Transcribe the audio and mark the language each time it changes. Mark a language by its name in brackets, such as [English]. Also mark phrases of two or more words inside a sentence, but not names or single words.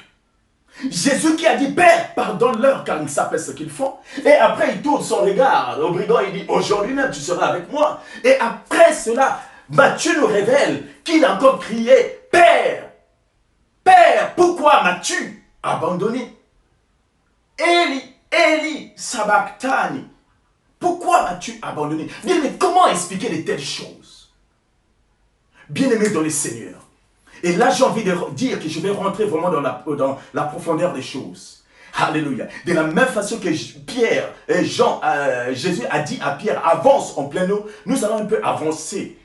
[French] Jésus qui a dit, Père, pardonne-leur car ils ne savent pas ce qu'ils font. Et après, il tourne son regard au brigand et dit, aujourd'hui même, tu seras avec moi. Et après cela, Matthieu nous révèle qu'il a encore crié, Père, Père, pourquoi m'as-tu abandonné? [Aramaic] Eli, Eli, sabachthani. [French] Pourquoi m'as-tu abandonné? Bien, mais comment expliquer de telles choses? Bien-aimé dans le Seigneur. Et là, j'ai envie de dire que je vais rentrer vraiment dans la profondeur des choses. Alléluia. De la même façon que Pierre, Jésus a dit à Pierre, avance en pleine eau, nous allons un peu avancer.